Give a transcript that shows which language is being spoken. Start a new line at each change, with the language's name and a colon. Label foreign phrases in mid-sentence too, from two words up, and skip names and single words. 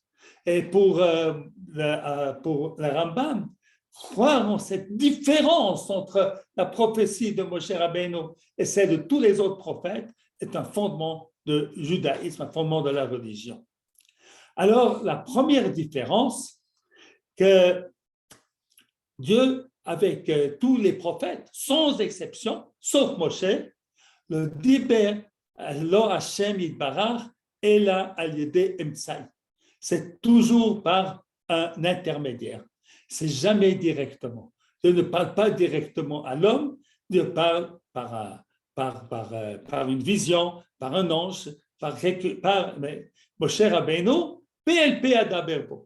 French: Et pour le Rambam, croire en cette différence entre la prophétie de Moshe Rabbeinu et celle de tous les autres prophètes est un fondement de judaïsme, un fondement de la religion. Alors, la première différence, que Dieu, avec tous les prophètes, sans exception, sauf Moshe, le
Hebrew: Diber lo Hashem Yitbarach ela al yedei emtsai.
French: C'est toujours par un intermédiaire. C'est jamais directement. Dieu ne parle pas directement à l'homme, Dieu parle par une vision, par un ange, par Moshe Rabbeinu,
Hebrew: PLP Adaberbo.